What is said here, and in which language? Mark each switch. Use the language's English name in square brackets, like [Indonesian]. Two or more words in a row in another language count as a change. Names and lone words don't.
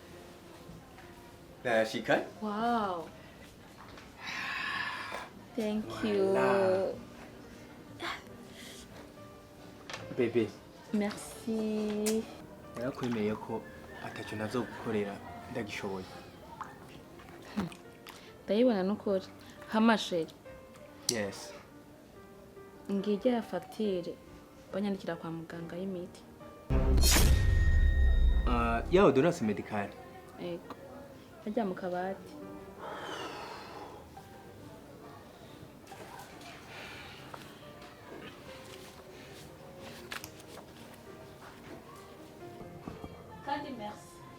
[Rundi] Nashika? [English] Wow. Thank you. [French] Bébé. Merci. [Rundi] Narakwemeye ko atacyo nazo gukorera ndagishoboye. Ndayibona n'ukuri. Hamasheri. [English] Yes. [Rundi] Ngije ya facture banyandikira kwa muganga y'imiti. [French] Ya ordonnance médicale. [Rundi] Ego. Ajya mu kabati. Kandi merci.